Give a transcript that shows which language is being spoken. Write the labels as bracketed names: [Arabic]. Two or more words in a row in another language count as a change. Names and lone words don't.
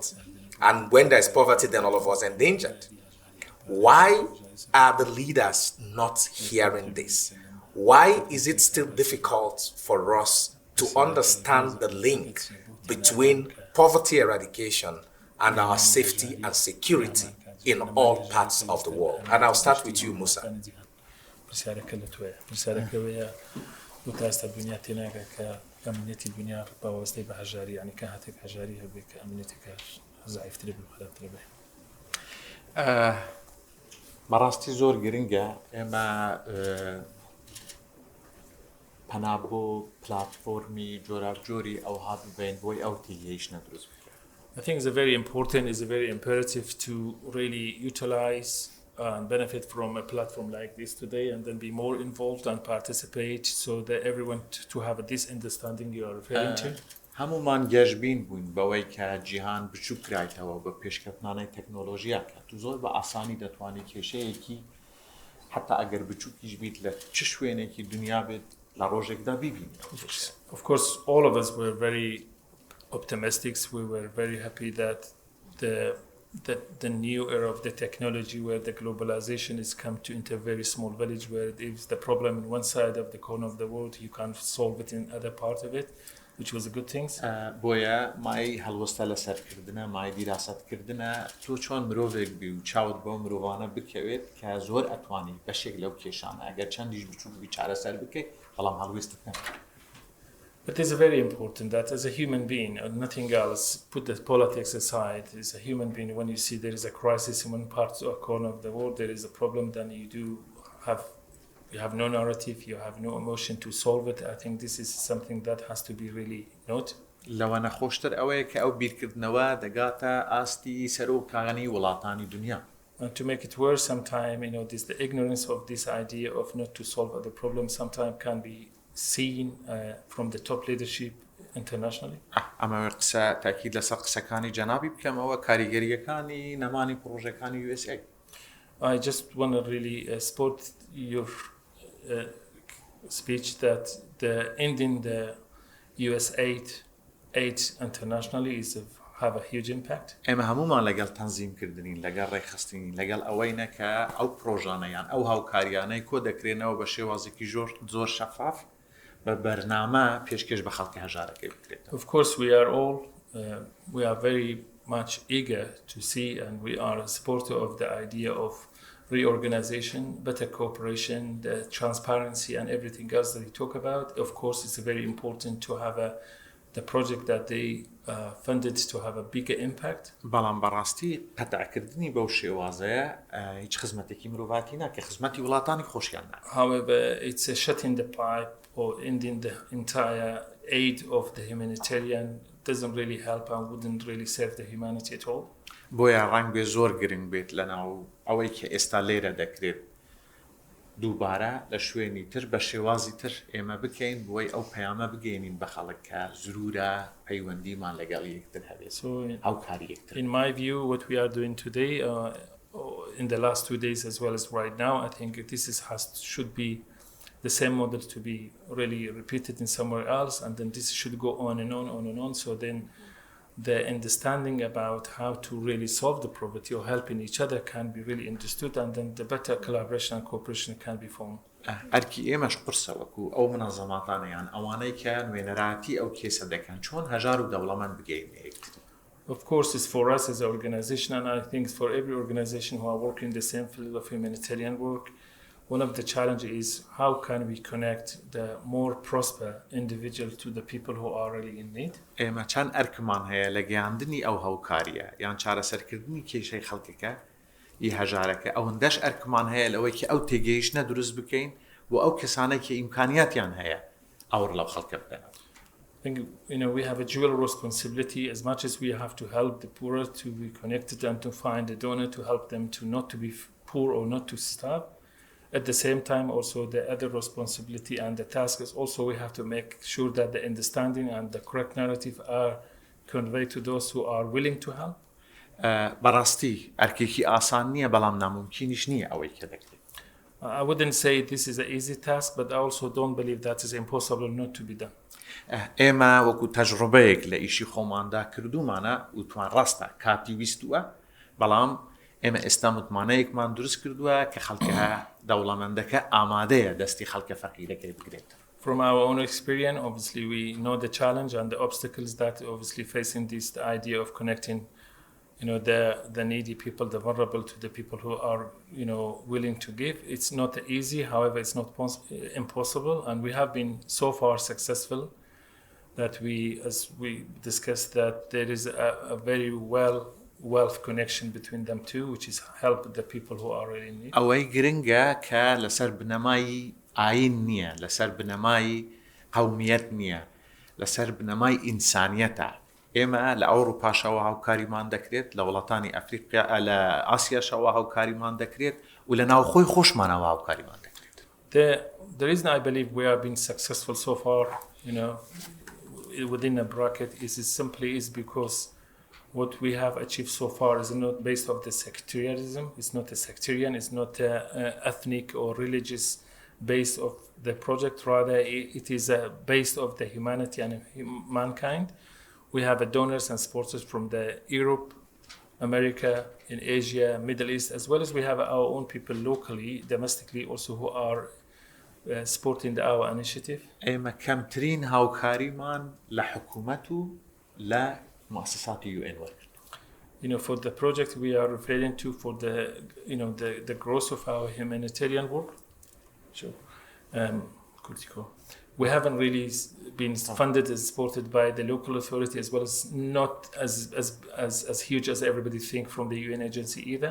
[English] And when there's poverty, then all of us are endangered. Why are the leaders not hearing this? Why is it still difficult for us to understand the link between poverty eradication and our safety and security in all parts of the world? And I'll start with you, Mousa. [Central Kurdish] بەڕاستی زۆر گرنگە ئێمە پەنا بۆ پلاتفۆرمی جۆراوجۆری ئەو هات ببین بۆی ئەو تێگەیشتنە دروست بکرێت. [English] I think it's very important, it's very imperative to really utilize and benefit from a platform like this today and then be more involved and participate so that everyone to have this understanding you are referring to. [Central Kurdish] هەمومان گەشتبین بووین بەوەی کە جیهان بچوو کرایتەوە بە پێشکەوتنانەی تەکنۆلۆژیا کە تو زۆر بە ئاسانی دەتوانی کێشەیەکی حتا ئەگەر بچووکیش بیت لە چ شوێنێکی دنیا بێت لە ڕۆژێکدا بیبین. [English] Of course, all of us were very optimistic. We were very happy that the new era of the technology where the globalization is come to into a very small village where if the problem in one side of the corner of the world, you can't solve it in other part of it, which was a good thing. [Central Kurdish] بۆیە مای هەڵوەستە لەسەرکردنە مای دیراسەتکردنە تۆ چۆن مرۆڤێک بی و چاوت بۆ مرۆڤانە بکەوێت کە زۆر ئەتوانی بەشێک لەو کێشانە ئەگەر چەندیش بچووک بی چارەسەر بکەیت بەڵام هەڵوێستت نەکەیت. [English] But it's very important that as a human being and nothing else, put the politics aside, as a human being, when you see there is a crisis in one part or corner of the world, there is a problem, then you have no narrative, you have no emotion to solve it. I think this is something that has to be really noted. [Central Kurdish] لەوە نەخۆشتر ئەوەیە کە ئەو بیرکردنەوە دەگاتە ئاستی سەرۆکانی وڵاتانی دنیا. [English] And to make it worse, sometimes the ignorance of this idea of not to solve the problem sometimes can be seen from the top leadership internationally. [Central Kurdish] ئەمە قسە تاکید لەسەر قسەکانی جەنابی بکەمەوە کاریگەریەکانی نەمانی پرۆژەکانی USA. [English] I just want to really support your speech that the ending the US aid internationally have a huge impact. [Central Kurdish] ئێمە هەمومان لەگەڵ تەنزیمکردنین لەگەڵ ڕێکخستنین لەگەڵ ئەوەینە کە ئەو پرۆژانەیان ئەو هاوکاریانەی کۆ دەکرێنەوە بە شێوازێکی زۆر شەفاف بە بەرنامە پێشکەش بە خەڵکی هەژارەکەی بکرێت. [English] Of course we are very much eager to see and we are a supporter of the idea of reorganization, better cooperation, the transparency, and everything else that we talk about. Of course, it's very important to have the project that they funded to have a bigger impact. [Central Kurdish] بەڵام بەڕاستی قەتعکردنی بەو شێوازەیە هیچ خزمەتێکی مرۆڤاتی ناکە خزمەتی وڵاتانی خۆشیان ناکە. [English] However, it's a shutting the pipe or ending the entire aid of the humanitarian doesn't really help and wouldn't really serve the humanity at all. [Central Kurdish] بۆیە ڕەنگ بێ زۆر گرنگ بێت لەناو ئەوەی کە ئێستا لێرە دەکرێت دووبارە لە شوێنی تر بە شێوازی تر ئێمە بکەین بۆی ئەو پەیامە بگەینین بە خەڵک کە زرورە پەیوەندیمان لەگەڵ یەکتر هەبێت هاوکاری یەکتر. [English] In my view, what we are doing today, in the last 2 days as well as right now, I think this should be the same model to be really repeated in somewhere else, and then this should go on and on, on and on. So then the understanding about how to really solve the poverty or helping each other can be really understood, and then the better collaboration and cooperation can be formed. [Central Kurdish] ئەرکی ئێمەش قرسە وەکو ئەو منەظەماتانەیان ئەوانەی کە نوێنەراتی ئەو کێسە دەکەن چۆن هەژار و دەوڵەمەند بگەین یەکتر. [English] Of course, it's for us as an organization, and I think it's for every organization who are working in the same field of humanitarian work. One of the challenges is how can we connect the more prosper individual to the people who are really in need. [Central Kurdish] ئێمە چەند ئەرکمان هەیە لە گەیاندنی ئەو هاوکاریە یان چارەسەرکردنی کێشەی خەڵکەکە ی هەژارەکە ئەوەندەش ئەرکمان هەیە لەوەی کە ئەو تێگەیشتنە دروست بکەین بۆ ئەو کەسانەی کە ئیمکانیاتیان هەیە ئەوڕ لەو خەڵکە بدەن. [English] I think we have a dual responsibility. As much as we have to help the poor to be connected and to find a donor to help them to not to be poor or not to starve. At the same time, also the other responsibility and the task is also we have to make sure that the understanding and the correct narrative are conveyed to those who are willing to help. [Central Kurdish] بەڕاستی ئەرکێکی ئاسان نییە بەڵام ناممکینیش نییە ئەوەی کە دەکرێت. [English] I wouldn't say this is an easy task, but I also don't believe that is impossible not to be done. [Central Kurdish] ئێمە وەکو تەجڕبەیەک لە ئیشی خۆماندا کردومانە وتوان ڕاستە کاتی ویستووە بەڵام ئێمە ئێستا متمانەیەکمان دروست کردووە کە خەڵکە دەوڵەمەندەکە ئامادەیە دەستی خەڵکە فەقیرەکەی بگرێت. [English] From our own experience, obviously we know the challenge and the obstacles that obviously facing this idea of connecting the needy people, the vulnerable to the people who are willing to give. It's not easy, however it's not impossible, and we have been so far successful that as we discussed, that there is a very wealth connection between them two, which is help the people who are really in need. [Central Kurdish] ئەوەی گرنگە کە لەسەر بنەمای ئاین نییە لەسەر بنەمای قەومیەت نییە لەسەر بنەمای ئینسانیەتە. ئێمە لە ئەوروپاشەوە هاوکاریمان دەکرێت لە وڵاتانی ئەفریقا لە ئاسیاشەوە هاوکاریمان دەکرێت و لە ناوخۆی خۆشمانەوە هاوکاریمان دەکرێت. [English] The reason I believe we have been successful so far, within a bracket is because what we have achieved so far is not based off the sectarianism. It's not a sectarian. It's not a ethnic or religious base of the project. Rather, it is based of the humanity and mankind. We have donors and sponsors from the Europe, America, in Asia, Middle East, as well as we have our own people locally, domestically also who are supporting our initiative. [Central Kurdish] ئێمە کەمترین هاوکاریمان لە حکوومەت و لە مؤسساتی UN وەرگرت. [English] For the project we are referring to for the growth of our humanitarian work. Sure. We haven't really been funded and supported by the local authority as well as not as huge as everybody think from the UN agency either.